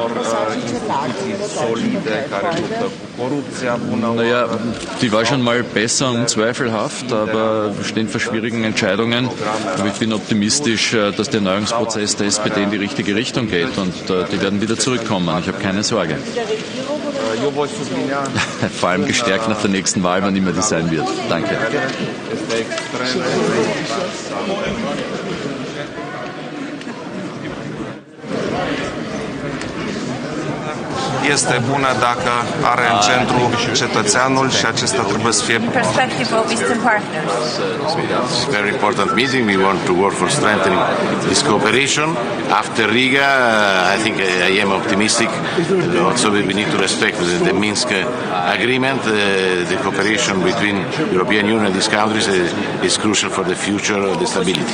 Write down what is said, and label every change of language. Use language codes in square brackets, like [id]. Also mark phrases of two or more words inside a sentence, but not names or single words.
[de] Naja, die war schon mal besser und unzweifelhaft, aber wir stehen vor schwierigen Entscheidungen. Aber ich bin optimistisch, dass der Erneuerungsprozess der SPD in die richtige Richtung geht und die werden wieder zurückkommen. Ich habe keine Sorge. Vor allem gestärkt nach der nächsten Wahl, wann immer die sein wird. Danke. [ro] Este bună dacă are în centru cetățeanul și acesta trebuie să fie. [en] Perspective of Eastern partners. It's a very important meeting. We want to work for strengthening this cooperation. After Riga, I think I am optimistic. Also, we need to respect the Minsk agreement. The cooperation between European Union and these countries is crucial for the future of the stability.